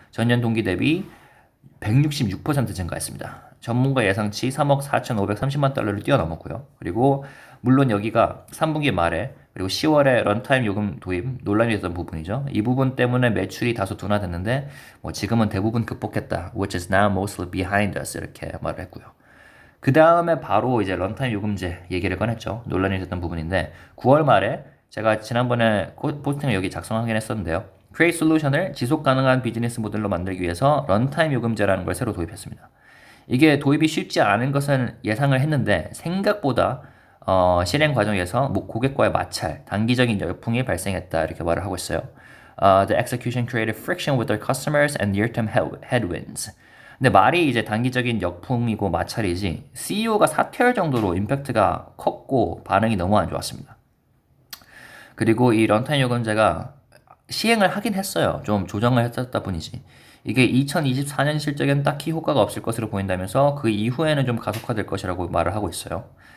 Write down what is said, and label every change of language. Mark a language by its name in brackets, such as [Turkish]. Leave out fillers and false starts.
[Korean] 전년 동기 대비 166% 증가했습니다. 전문가 예상치 3억 4,530만 달러를 뛰어넘었고요. 그리고 물론 여기가 3분기 말에 그리고 10월에 런타임 요금 도입 논란이 됐던 부분이죠. 이 부분 때문에 매출이 다소 둔화됐는데 뭐 지금은 대부분 극복했다. [English] Which is now mostly behind us [Korean] 이렇게 말을 했고요. 그 다음에 바로 이제 런타임 요금제 얘기를 꺼냈죠. 논란이 됐던 부분인데 9월 말에 제가 지난번에 포스팅을 여기 작성하긴 했었는데요. Create Solution을 지속 가능한 비즈니스 모델로 만들기 위해서 런타임 요금제라는 걸 새로 도입했습니다. 이게 도입이 쉽지 않은 것은 예상을 했는데 생각보다 실행 과정에서 고객과의 마찰, 단기적인 열풍이 발생했다 이렇게 말을 하고 있어요. [English] The execution created friction with their customers and near-term headwinds. [Korean] 근데 말이 이제 단기적인 역풍이고 마찰이지 CEO가 사퇴할 정도로 임팩트가 컸고 반응이 너무 안 좋았습니다. 그리고 이 런타임 요금제가 시행을 하긴 했어요. 좀 조정을 했었다 뿐이지. 이게 2024년 실적엔 딱히 효과가 없을 것으로 보인다면서 그 이후에는 좀 가속화될 것이라고 말을 하고 있어요.